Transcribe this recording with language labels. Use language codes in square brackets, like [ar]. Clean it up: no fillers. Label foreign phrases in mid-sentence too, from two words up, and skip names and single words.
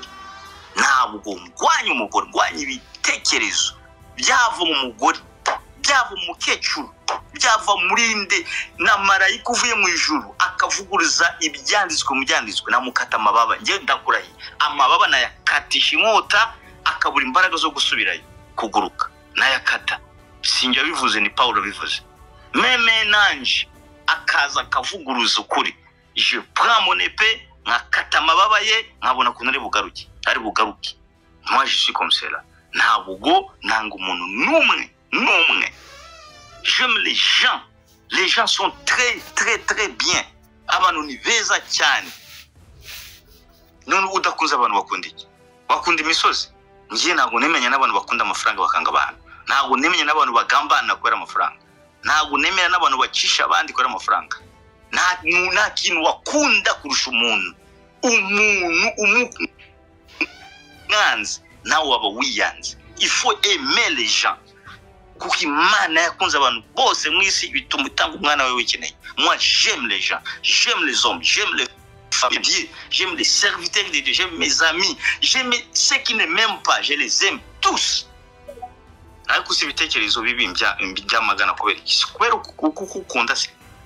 [rw] Ntabwo ngwanya umugore, ngwanya ibitekerezo byava mu mugore, byava mu mukecuru, byava murinde na marayika uvuye mu ijuru akavuguruza ibyanditswe mu byanditswe. Namukata amababa nge ndakurahiye. Amababa nayakatisha inkota akabura imbaraga zo gusubirayo kuguruka. Nayakata. Sinjya bivuze, ni Paulo bivuze. Meme nanje akaza akavuguruza ukuri. [fr] Je prends mon épée [rw] nkakata amababa ye nkabona kuntu ari bugaruke. [fr] Moi je suis comme cela. [rw] Ntabwo nanga umuntu numwe. [fr] J'aime les gens. Les gens sont très bien. [rw] Abantu ni beza cyane. None udakunze abantu bakunda iki? Bakunda imisozi. Ngiye ntabwo nemenya n'abantu bakunda amafaranga bakanga abantu. Ntabwo nemenya n'abantu bagambana kubera amafaranga. Ntabwo nemenya n'abantu bacisha abandi kubera amafaranga. Nta kintu wakunda kurusha umuntu. Nganze nawe waba wiyanze. [fr] Il faut aimer les gens. [rw] Kuko Imana yakunze abantu bose mu isi bituma utanga umwana we wikeneye. [fr] Moi j'aime les gens, j'aime les hommes, j'aime les femmes, j'aime les serviteurs de Dieu, j'aime mes amis, j'aime ceux qui ne m'aiment pas, je les aime tous. [rw] Ariko si ibitekerezo bibi byamagana kubera iki? Kubera ukunda se.